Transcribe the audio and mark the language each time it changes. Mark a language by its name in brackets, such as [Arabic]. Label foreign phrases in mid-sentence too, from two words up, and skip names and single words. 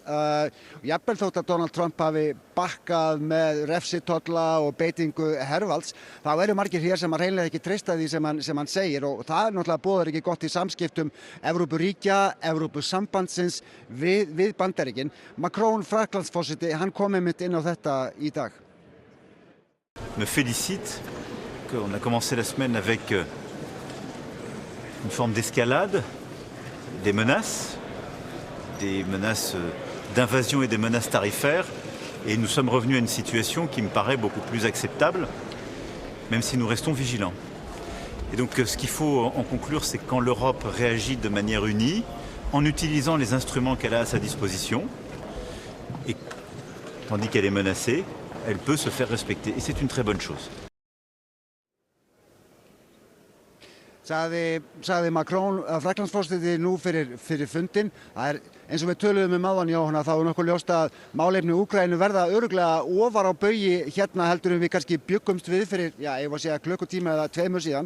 [Icelandic] Jafnvel þótt að Donald Trump hafi bakkað með refsitolla og beitingu hervalds, þá eru margir hér sem hreinlega ekki treysta því sem hann segir og það náttúrulega boðar ekki gott í samskiptum Evrópuríkja, Evrópusambandsins við Bandaríkin. Macron, Frakklandsforseti, hann kom einmitt inn á þetta í dag. [French] Me félicite qu'on a commencé la semaine avec une forme d'escalade, des menaces d'invasion et des menaces tarifaires. Et nous sommes revenus à une situation qui me paraît beaucoup plus acceptable, même si nous restons vigilants. Et donc ce qu'il faut en conclure, c'est que quand l'Europe réagit de manière unie, en utilisant les instruments qu'elle a à sa disposition, et tandis qu'elle est menacée, elle peut se faire respecter. Et c'est une très bonne chose. [Icelandic] Sagði Macron, Frakklandsforseti, nú fyrir fundinn. Það eins og við töluðum áðan, Jóhanna, þá nokkuð ljóst að málefni Úkraínu verða örugglega ofar á baugi hérna heldur við kannski bjuggumst við fyrir, klukkutíma eða 2 síðan.